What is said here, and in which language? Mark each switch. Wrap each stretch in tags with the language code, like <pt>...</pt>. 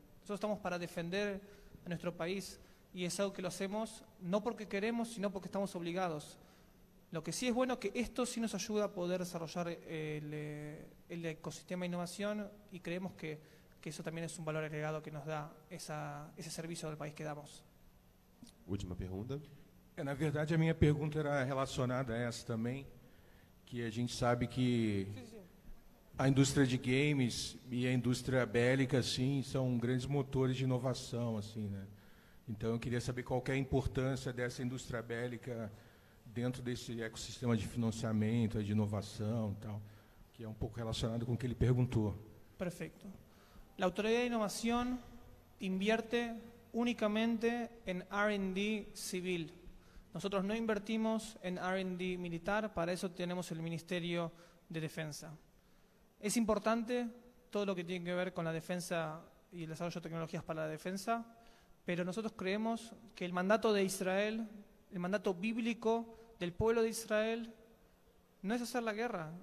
<es>Nosotros estamos para defender a nuestro país y es algo que lo hacemos no porque queremos, sino porque estamos obligados. Lo que sí es bueno que esto sí nos ayuda a poder desarrollar el ecosistema de innovación y creemos que eso también es un valor agregado que nos da</es> <pt>esse serviço ao país</pt> <es>que damos.</es> <pt>Última pergunta. Na verdade, a minha pergunta era relacionada a essa também, que a gente sabe que a indústria de games e a indústria bélica, assim, são grandes motores de inovação, assim, né? Então, eu queria saber qual que é a importância dessa indústria bélica dentro desse ecossistema de financiamento, de inovação e tal, que é um pouco relacionado com o que ele perguntou.</pt> <es>Perfecto. La Autoridad de Innovación invierte únicamente en R&D civil. Nosotros no invertimos en R&D militar, para eso tenemos el Ministerio de Defensa. Es importante todo lo que tiene que ver con la defensa y el desarrollo de tecnologías para la defensa, pero nosotros creemos que el mandato de Israel, el mandato bíblico del pueblo de Israel, no es hacer la guerra.</es>